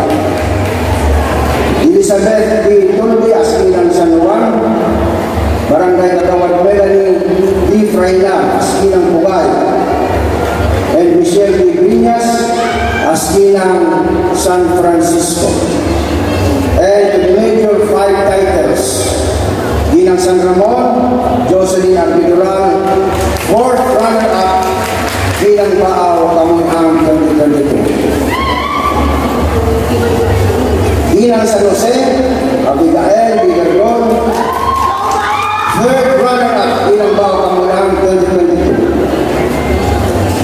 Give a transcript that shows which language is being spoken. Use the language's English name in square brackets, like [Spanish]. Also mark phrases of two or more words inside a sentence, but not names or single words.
[Filipino] Elizabeth B. Tulbi, Askinang San Juan. Barangay Katawad Melanie D. Frayla, Askinang Pugay. And Michelle B. Griñas, Askinang San Francisco. [English] And to the major 5 titles, [Filipino] Ginang San Ramon, Jocelyn Arbidural, 4th runner-up, Ginang Baao, Taon-taon 2022. Ginang San Jose, Abigail Bigargon, 3rd runner-up, Ginang Baao, Taon-taon 2022.